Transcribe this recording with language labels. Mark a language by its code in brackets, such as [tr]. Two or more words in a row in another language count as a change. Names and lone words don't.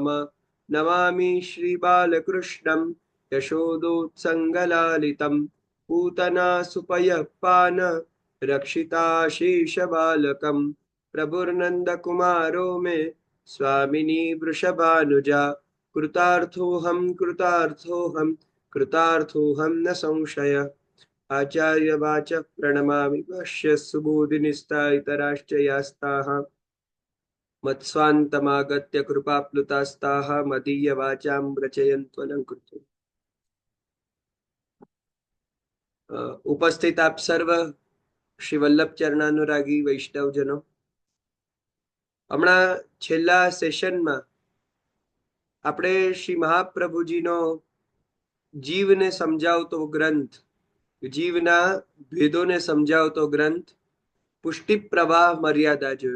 [sa] नमामि श्रीबालकृष्णं यशोदोत्सङ्गलालितं पूतना सुपयः पान रक्षिताशेषबालकं प्रभुर्नन्दकुमारो मे स्वामिनी वृषभानुजा कृतार्थोऽहं कृतार्थोऽहं न संशय। आचार्यवाचः प्रणमामि भाष्य सुबोधिनिस्ता इतराश्च यास्ताः मत्स्वान्तमागत्य कृपाप्लुतास्ताः मदीयवाचां रचयन्त्वलङ्कृतम्। [gu] ઉપસ્થિત આપ સર્વ શ્રી વલ્લભ ચરણાનુરાગી વૈષ્ણવજનો, હમણાં છેલ્લા સેશનમાં આપણે શ્રી મહાપ્રભુજીનો જીવને સમજાવતો ગ્રંથ, જીવના ભેદોને સમજાવતો ગ્રંથ પુષ્ટિ પ્રવાહ મર્યાદા જોયો.